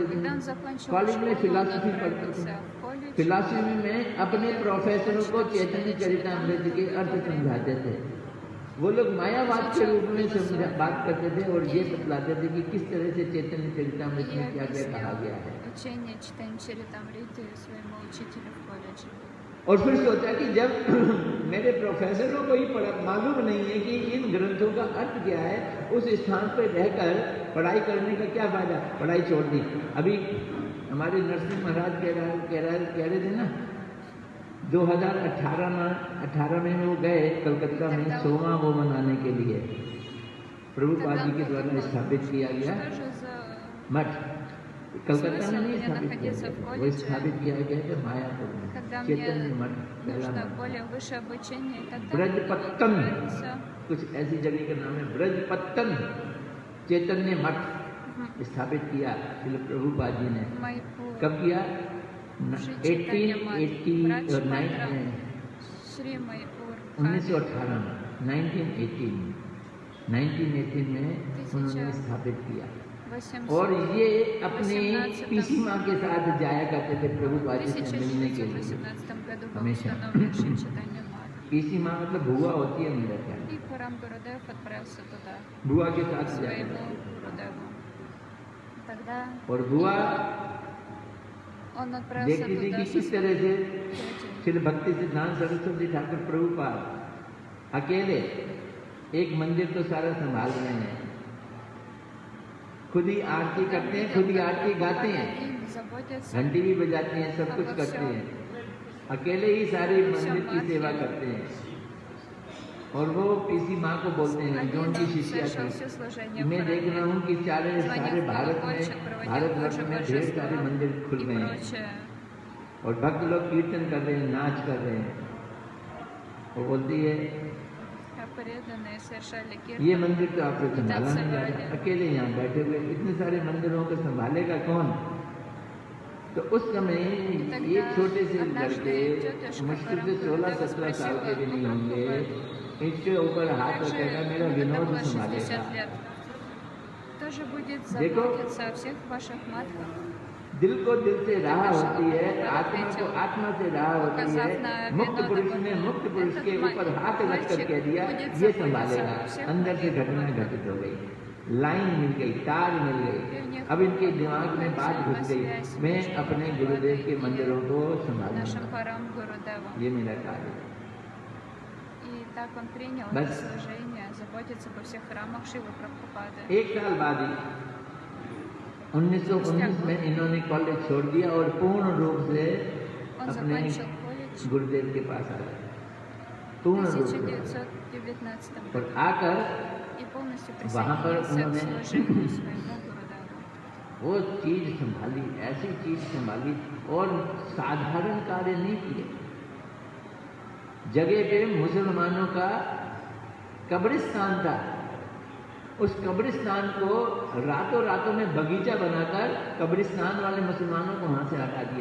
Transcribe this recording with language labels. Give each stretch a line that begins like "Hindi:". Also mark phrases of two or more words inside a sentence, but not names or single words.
Russian: Когда
Hindi: थे,
Russian: он закончил
Hindi: कॉलेज में
Russian: школу, он
Hindi: फिलॉसफी पढ़ते
Russian: отправился
Hindi: थे।
Russian: в колледж.
Hindi: फिलॉसफी में अपने प्रोफेसरों को चैतन्य चरितमृत के अर्थ समझाते थे। वो लोग मायावाद के रूप में बात करते थे और ये बतलाते थे कि किस तरह से चैतन्य चरितमृत
Russian: И
Hindi: में क्या क्या कहा
Russian: объяснил
Hindi: गया है।
Russian: учение читания Чаритамриты своему учителю в колледже.
Hindi: और फिर सोचा कि जब मेरे प्रोफेसरों को ही मालूम नहीं है कि इन ग्रंथों का अर्थ क्या है, उस स्थान पर रहकर पढ़ाई करने का क्या फायदा, पढ़ाई छोड़ दी। अभी हमारे नरसिंह महाराज कह रहे थे ना, 2018 में वो गए कलकत्ता में 100वां वो मनाने के लिए, प्रभुपाद जी के द्वारा स्थापित किया गया
Russian: Что же за
Hindi: मठ, कलकत्ता में नहीं
Russian: Смысл
Hindi: स्थापित किया
Russian: находиться в
Hindi: गया, वो
Russian: колледже,
Hindi: स्थापित किया गया था मायापुर में,
Russian: когда
Hindi: चैतन्य
Russian: мне
Hindi: मठ, पहला
Russian: нужно
Hindi: मठ।
Russian: более वысшее обучение, и тогда
Hindi: ब्रजपत्तन,
Russian: отправился
Hindi: कुछ ऐसी जगह का नाम है, ब्रजपत्तन चैतन्य मठ स्थापित किया श्रील प्रभुपाद जी ने।
Russian: в Майпур.
Hindi: कब किया?
Russian: Шри Чайтанья Мат,
Hindi: 1889
Russian: Брач
Hindi: में,
Russian: Шри Майпур,
Hindi: 1918 में। 1918 में उन्होंने स्थापित किया। और 818 ये अपने पीसी माँ के साथ जाया करते थे प्रभुपाद जी से मिलने के लिए
Russian: 1917 году был
Hindi: हमेशा।
Russian: установлен Шри Чайтанья Мат.
Hindi: पीसी माँ मतलब बुआ होती है मेरा ख्याल,
Russian: И Парам Гурудев отправился туда,
Hindi: बुआ के साथ
Russian: к
Hindi: जाया
Russian: своему
Hindi: करते
Russian: Гурудеву. Тогда
Hindi: थे। और बुआ
Russian: он отправился
Hindi: देखती थी
Russian: туда
Hindi: कि
Russian: со
Hindi: किस तरह
Russian: своей
Hindi: से
Russian: тетей.
Hindi: श्री भक्ति सिद्धांत सरस्वती ठाकुर प्रभुपाद अकेले एक मंदिर तो सारा संभाल रहे हैं, खुद ही आरती करते हैं, खुद ही आरती गाते हैं,
Russian: Заботятся
Hindi: घंटी भी बजाते हैं, सब कुछ करते हैं, अकेले ही सारी मंदिर की सेवा करते हैं। और वो पीसी माँ को बोलते हैं जो उनकी शिष्या
Russian: совершил
Hindi: थी,
Russian: все служения в
Hindi: मैं देख
Russian: храме.
Hindi: रहा हूँ कि सारे
Russian: Звонил
Hindi: भारत
Russian: колокольчик,
Hindi: में,
Russian: проводил
Hindi: भारतवर्ष
Russian: Божье
Hindi: में ढेर सारे मंदिर
Russian: божество
Hindi: खुल
Russian: и
Hindi: गए हैं
Russian: прочее.
Hindi: और भक्त लोग कीर्तन कर रहे हैं, नाच कर रहे हैं। वो बोलती है
Russian: А преданные совершали
Hindi: ये
Russian: киртан.
Hindi: मंदिर तो आपसे संभाला नहीं जा रहा, अकेले यहाँ बैठे हुए इतने सारे मंदिरों को संभालेगा कौन? तो उस समय ये छोटे से लड़के मुश्किल से 16-17 साल के भी नहीं होंगे, इसके ऊपर हाथ रखेगा, मेरा
Russian: ему тогда
Hindi: विनोद
Russian: было 60
Hindi: संभालेगा।
Russian: лет. Тоже будет
Hindi: देखो,
Russian: заботиться о всех ваших матках.
Hindi: दिल को दिल से राह होती है, आत्मा को आत्मा से राह होती है। मुक्त पुरुष ने मुक्त पुरुष के ऊपर हाथ रख कर कह दिया ये संभालेगा। अंदर से घटना घटित हो गई, लाइन मिल गई, तार मिल गई। अब इनके दिमाग में बात घुस गई, मैं अपने गुरुदेव के मंदिरों को
Russian: Нашим
Hindi: संभालूंगा,
Russian: парам Гурудеву.
Hindi: ये मेरा कार्य है।
Russian: И так он принял Бas. это служение, заботиться по всех храмах Шивы Прабхупады.
Hindi: एक साल बाद ही 1919 में इन्होंने कॉलेज छोड़ दिया और पूर्ण रूप से
Russian: Он
Hindi: अपने
Russian: закончил колледж
Hindi: गुरुदेव के पास आ गए,
Russian: в
Hindi: पूर्ण रूप से।
Russian: 1919
Hindi: और
Russian: году
Hindi: आकर
Russian: и полностью
Hindi: वहाँ पर
Russian: присоединился к
Hindi: उन्होंने
Russian: служению своему Гурудеву.
Hindi: वो चीज संभाली, ऐसी चीज संभाली और साधारण कार्य नहीं किए। जगह पे मुसलमानों का कब्रिस्तान था, उस कब्रिस्तान को रातों रातों में बगीचा बनाकर कब्रिस्तान वाले मुसलमानों को वहां से हटा दिया।